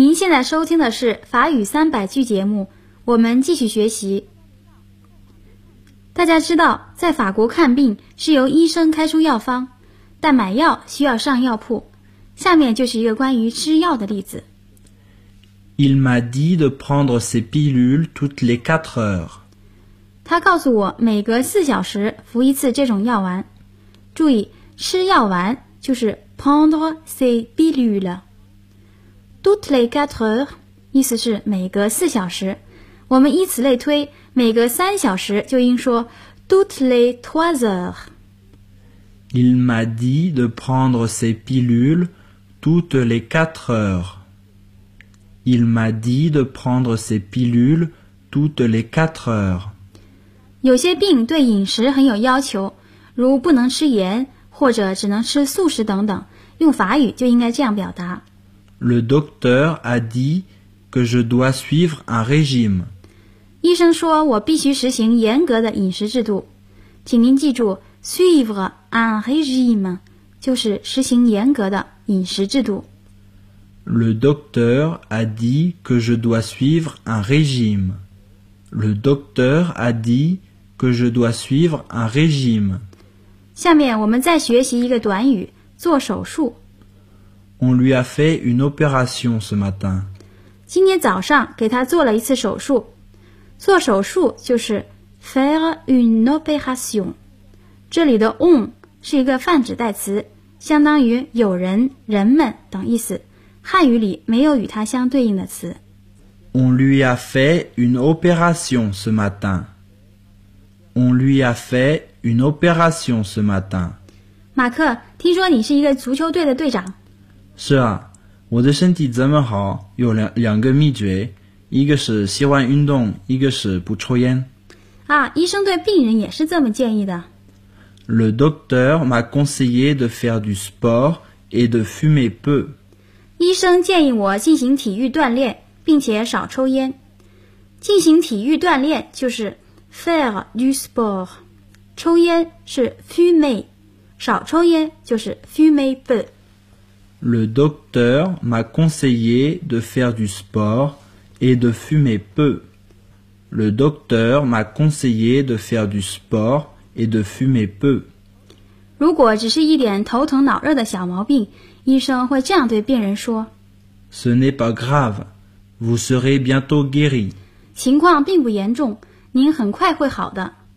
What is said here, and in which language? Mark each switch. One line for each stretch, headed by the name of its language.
Chinese: 在收听的是法语三百句节目，我们继续学习。大家知道，在法国看病是由医生开出药方，但买药需要上药铺。下面就是一个关于吃药的例子。
French: Il m'a dit de prendre ses pilules toutes les 4 heures.
Chinese: 他告诉我每隔四小时服一次这种药丸。注意，吃药丸就是
French: prendre ses pilules. Toutes les 4 heures
Chinese: 意思是每隔四小时。我们依此类推，每隔三小时就应说
French: toutes les 3 heures. Il m'a dit de prendre ses pilules toutes les 4 heures. Il m'a dit de prendre ses pilules toutes les 4 heures.
Chinese: 有些病对饮食很有要求，如不能吃盐或者只能吃素食等等，用法语就应该这样表达。
French: Le docteur a dit que je dois suivre un régime.
Chinese: 医生说我必须实行严格的饮食制度。请您记住
French: suivre un régime
Chinese: 就是实行严格的饮食制度。
French: Le docteur a dit que je dois suivre un régime. Le docteur a dit que je dois suivre un régime.
Chinese: 下面我们再学习一个短语，做手术。
French: On lui a fait une opération ce matin.
Chinese: 今天早上给他做了一次手术。做手术就是
French: faire une opération.
Chinese: 这里的 on 是一个泛指代词，相当于有人、人们等意思。汉语里没有与它相对应的词。
French: On lui a fait une opération ce matin. On lui a fait une opération ce matin.
Chinese: 马克，听说你是一个足球队的队长。是啊，我的身体这么好，有两个秘诀，一个是喜欢运动，一个是不抽烟。啊，医生对病人也是这么建议的。
French: Le docteur m'a conseillé de faire du sport et de fumer peu.
Chinese: 医生建议我进行体育锻炼，并且少抽烟。进行体育锻炼就是
French: faire du sport，
Chinese: 抽烟是 fumer， 少抽烟就是
French: fumer peu。 Le docteur m'a conseillé de faire du sport et de fumer peu. Le docteur m'a conseillé de faire du sport et de fumer peu。
Chinese: 如果只是一点头疼脑热的小毛病，医生会这样对病人说
French: Ce n'est pas grave, vous serez bientôt guéri.
Chinese: 情况并不严重，您很快会好的。